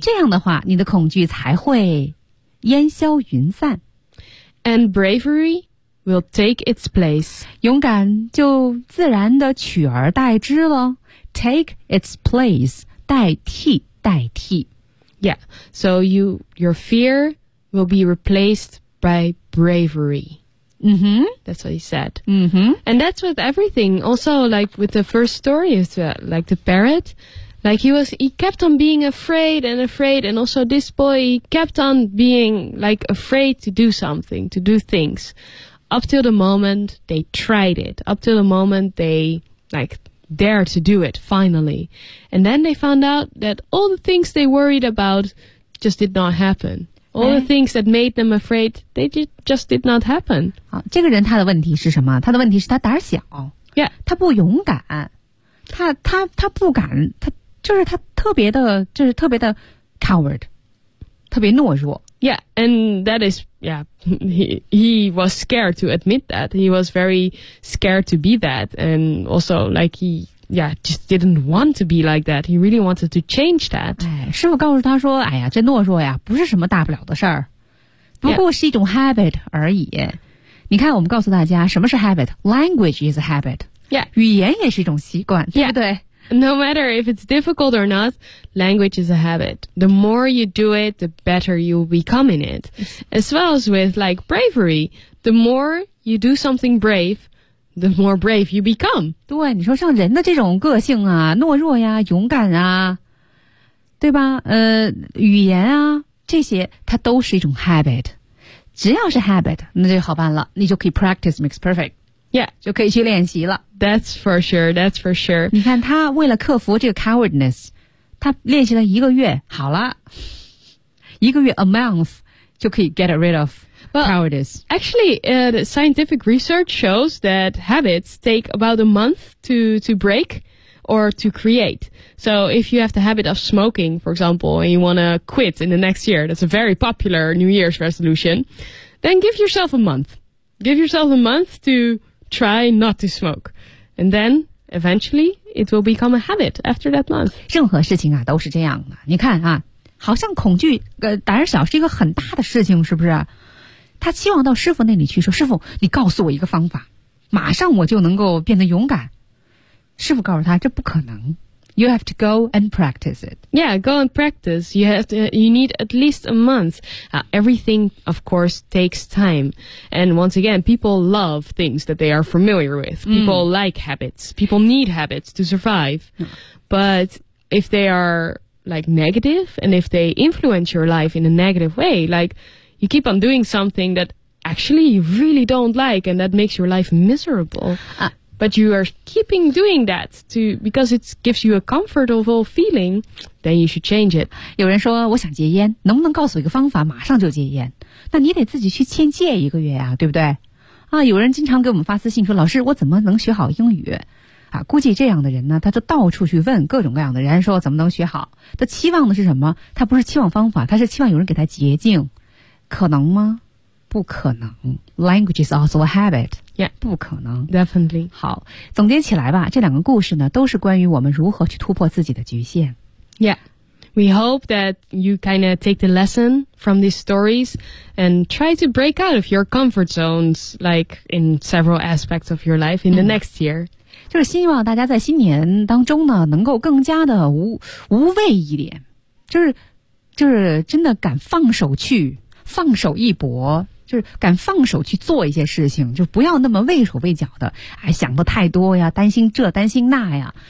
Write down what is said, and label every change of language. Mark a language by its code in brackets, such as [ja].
[zh] 这样的话，你的恐惧才会烟消云散。 [en] And bravery will take its place. [zh] 勇敢就自然的取而代之了。 [en] Take its place, [zh] 代替，代替。 [en] Yeah, so your fear will be replaced by bravery. Mm-hmm. That's what he said. Mm-hmm. And that's with everything. Also, like with the first story, like the parrot, like he kept on being afraid and afraid. And also this boy kept on being like afraid to do something, to do things. Up till the moment they tried it. Up till the moment they, like, dared to do it, finally. And then they found out that all the things they worried about just did not happen. All the things that made them afraid, they just did not happen. [zh] 好，这个人他的问题是什么？他的问题是他胆小。 [en] Yeah. [zh] 他不勇敢。他不敢。他就是他特别的，就是特别的 [en] coward. [zh] 特别懦弱。 [en] Yeah, and that is, yeah, he was scared to admit that. He was very scared to be that. And also, like, he, yeah, just didn't want to be like that. He really wanted to change that. [zh] 哎，师傅告诉他说，哎呀，这懦弱呀，不是什么大不了的事儿，不过是一种 habit 而已。你看，我们告诉大家，什么是 habit? [en] Language is a habit. Yeah. [zh] 语言也是一种习惯，对不对？ [en] Yeah. No matter if it's difficult or not, language is a habit. The more you do it, the better you'll become in it. As well as with, like, bravery. The more you do something brave, the more brave you become. [zh] 对，你说像人的这种个性啊，懦弱呀，勇敢啊，对吧？语言啊，这些它都是一种 habit. 只要是 habit, 那就好办了，你就可以 [en] practice makes perfect. Yeah, [zh] 就可以去练习了。 [en] That's for sure, that's for sure. [zh] 你看他为了克服这个 cowardness, 他练习了一个月好了。一个月 a month 就可以 [en] get rid of cowardice. Well, actually, the scientific research shows that habits take about a month to break or to create. So if you have the habit of smoking, for example, and you want to quit in the next year, that's a very popular New Year's resolution, then give yourself a month. Give yourself a month to... try not to smoke. And then, eventually, it will become a habit after that month. [zh] 任何事情啊都是这样的。你看啊，好像恐惧胆小是一个很大的事情，是不是？他期望到师父那里去，说师父，你告诉我一个方法，马上我就能够变得勇敢。师父告诉他，这不可能。 [en] You have to go and practice it. Yeah, go and practice. You need at least a month. Everything, of course, takes time. And once again, people love things that they are familiar with. People like habits. People need habits to survive. But if they are, like, negative, and if they influence your life in a negative way, like, you keep on doing something that actually you really don't like, and that makes your life miserable. But you are keeping doing that to, because it gives you a comfortable feeling, then you should change it. [zh] 有人说我想戒烟，能不能告诉我一个方法马上就戒烟？那你得自己去先戒一个月啊，对不对？啊，有人经常给我们发私信说，老师，我怎么能学好英语？啊，估计这样的人呢，他就到处去问各种各样的人说怎么能学好。他期望的是什么？他不是期望方法，他是期望有人给他捷径。可能吗？不可能。 [en] Language is also a habit. Yeah. [zh] 不可能。 [en] Definitely. [zh] 好，总结起来吧，这两个故事呢，都是关于我们如何去突破自己的局限。 [en] Yeah. We hope that you kind of take the lesson from these stories and try to break out of your comfort zones, like in several aspects of your life in the next year. [zh] 就是希望大家在新年当中呢，能够更加的无畏一点，就是真的敢放手去，放手一搏。就是敢放手去做一些事情，就不要那么畏手畏脚的，哎，想的太多呀，担心这担心那呀。